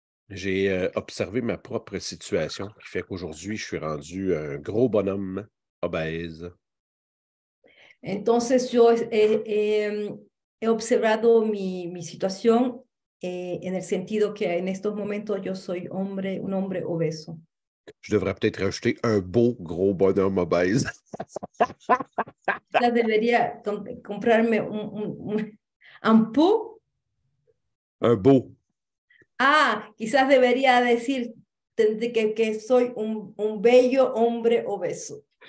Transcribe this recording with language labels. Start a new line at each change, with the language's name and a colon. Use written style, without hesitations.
French: J'ai observé ma propre situation qui fait qu'aujourd'hui, je suis rendu un gros bonhomme obèse.
Spanish: Entonces, yo he observado mi situación en el sentido que en estos momentos yo soy un hombre obeso.
French: Je devrais peut-être rajouter un beau gros bonhomme obèse.
Spanish: Quizás debería comprarme un pot.
French: Un beau.
Spanish: Ah, quizás debería decir que soy un bello hombre obeso.